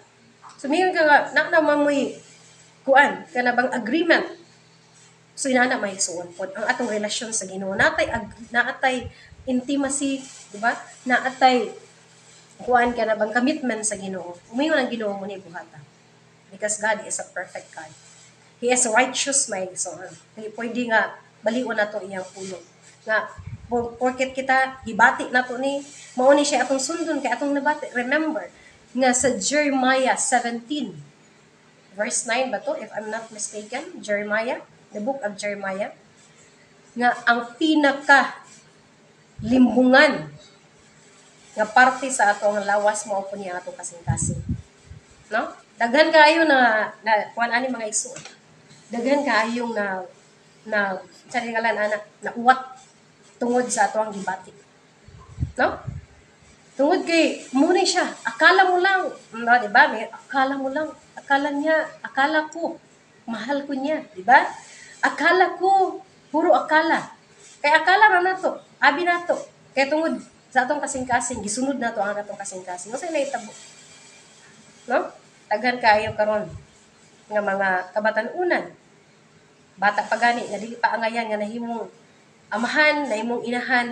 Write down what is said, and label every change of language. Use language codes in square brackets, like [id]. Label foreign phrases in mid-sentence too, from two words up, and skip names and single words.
[ceb] So mingon ka nga na mamoy kuan kana bang agreement. So inana may suon pod ang atong relasyon sa Ginoo. Naatay intimacy, di ba? Naatay kuan ka na bang commitment sa Ginoo. Umingon ang Ginoo mo ni buhata. [en] Because God is a perfect God. He is righteous, my son. [tl] Hindi pwede [ceb] nga baliwan na to iyang pulong. Nga, porket kita gibati nato ni mao ni siya atong sundon kay atong nabati. [en] Remember nga sa Jeremiah 17 verse 9 ba to, if I'm not mistaken, Jeremiah, the book of Jeremiah, [ceb] nga ang pinaka limbungan nga parte sa atong lawas mao po niya atong kasing-kasing. No? Daghan kaayo na kuan ani mga igsoon. Daghan kaayong na sa ngalan anak na uwat tungod sa atong gibati. No? Tungod kay muna siya, [tl] akala mo lang, [ceb] no, di ba? May [tl] akala mo lang, akala ko, mahal ko [ceb] niya, di ba? [tl] Akala ko, puro akala. [ceb] Kay akala ra nato, abi nato. Kay tungod sa atong kasing-kasing, gisunod nato ang atong kasing-kasing. Usa na itabo. No? Daghan kaayo karon nga mga kabatanunan. Bata pa gani, nga dili pa angayan nga nahimong amahan, nahimong inahan.